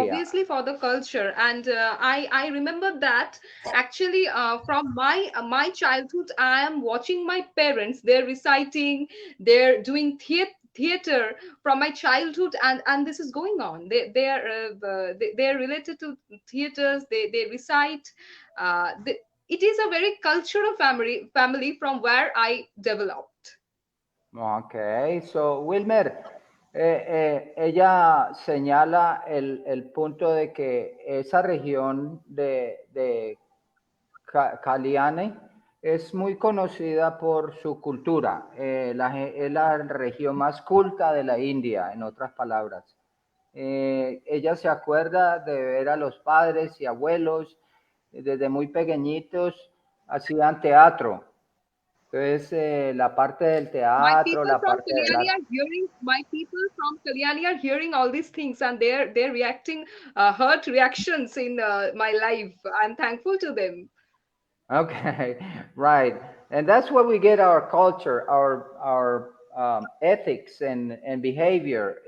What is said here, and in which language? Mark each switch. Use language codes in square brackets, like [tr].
[en] obviously for the culture, and I remember that actually from my childhood I am watching my parents, they're reciting, they're doing theater from my childhood, and this is going on. They're related to theaters, they recite. It is a very cultural family from where I developed. [es] Okay, so Wilmer, ella señala el punto de que esa región de Kalyani es muy conocida por su cultura. Es la región más culta de la India, en otras palabras. Ella se acuerda de ver a los padres y abuelos desde muy pequeñitos hacían teatro. Entonces, la parte del teatro, la parte de la... [en] My people from Kalyani are hearing all these things, and they're reacting hurt reactions in my life. I'm thankful to them. Okay, right. And that's where we get our culture, our ethics and behavior.